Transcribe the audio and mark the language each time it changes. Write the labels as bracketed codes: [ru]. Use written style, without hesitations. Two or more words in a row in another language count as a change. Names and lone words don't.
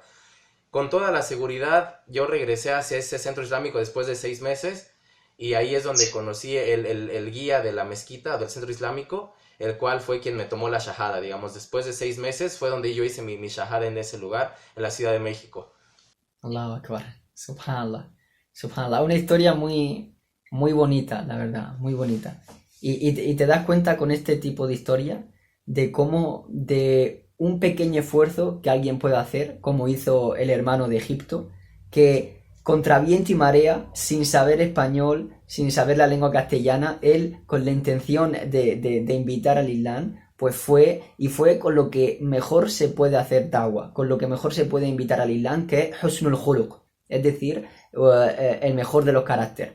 [es] Con toda la seguridad, yo regresé hacia ese centro islámico después de 6 meses y ahí es donde conocí el guía de la mezquita, del centro islámico, el cual fue quien me tomó la shahada, digamos. Después de 6 meses fue donde yo hice mi shahada en ese lugar, en la Ciudad de México. [ar] الله أكبر، سبحان الله، سبحان الله, [es] una historia muy, muy bonita, la verdad, muy bonita. Y te das cuenta con este tipo de historia de cómo de un pequeño esfuerzo que alguien puede hacer, como hizo el hermano de Egipto, que contra viento y marea, sin saber español, sin saber la lengua castellana, él con la intención de invitar al Islam, pues fue con lo que mejor se puede hacer da'wah, con lo que mejor se puede invitar al Islam, que es [ar] حسن الخلق, [es] es decir, el mejor de los caracteres.